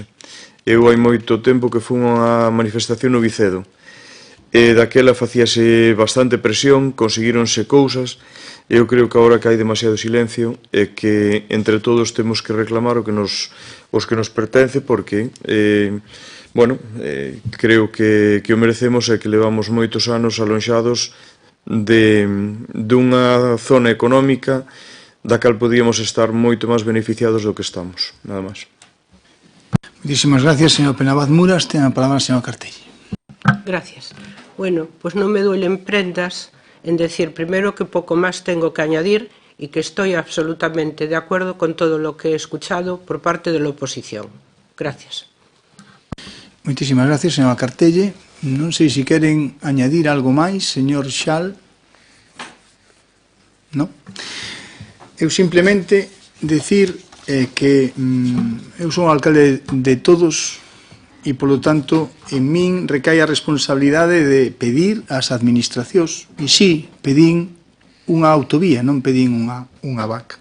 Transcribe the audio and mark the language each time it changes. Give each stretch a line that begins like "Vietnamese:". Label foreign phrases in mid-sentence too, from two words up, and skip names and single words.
Galician: Eu hai moito tempo que fui unha manifestación no Vicedo, e daquela facíase bastante presión, conseguíronse cousas, e eu creo que agora que hai demasiado silencio e que entre todos temos que reclamar os que nos pertence, porque creo que o merecemos e que levamos moitos anos alonxados dunha zona económica da cal podíamos estar moito máis beneficiados do que estamos. Nada máis.
Spanish: Muchísimas gracias, señor Penabaz Muras.
Galician: Ten a palabra a señor Cartelli.
Spanish: Gracias. Bueno, pues non me duelen prendas en decir primero que
Galician: pouco máis
Spanish: tengo que añadir y que estoy absolutamente de acuerdo con todo lo que he escuchado por parte de la oposición. Gracias. Muchísimas gracias, señora Cartelli.
Galician: Non sei se queren añadir algo máis, señor Xal. No? Eu simplemente decir que eu son alcalde de todos e, polo tanto, en min recae a responsabilidade de pedir ás administracións, e sí, pedín unha autovía, non pedín unha VAC.